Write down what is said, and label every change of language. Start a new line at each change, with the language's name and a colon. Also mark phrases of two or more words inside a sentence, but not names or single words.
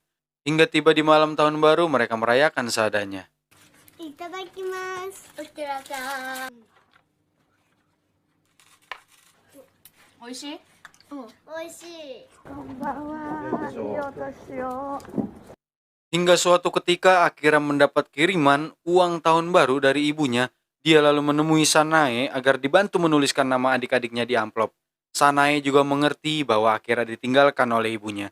Indonesian: Hingga tiba di malam tahun baru, mereka merayakan seadanya.
Japanese: いただきます。おきらさん。美味しい？美味しい。
Indonesian: Hingga suatu ketika Akira mendapat kiriman uang tahun baru dari ibunya. Dia lalu menemui Sanae agar dibantu menuliskan nama adik-adiknya di amplop. Sanae juga mengerti bahwa Akira ditinggalkan oleh ibunya.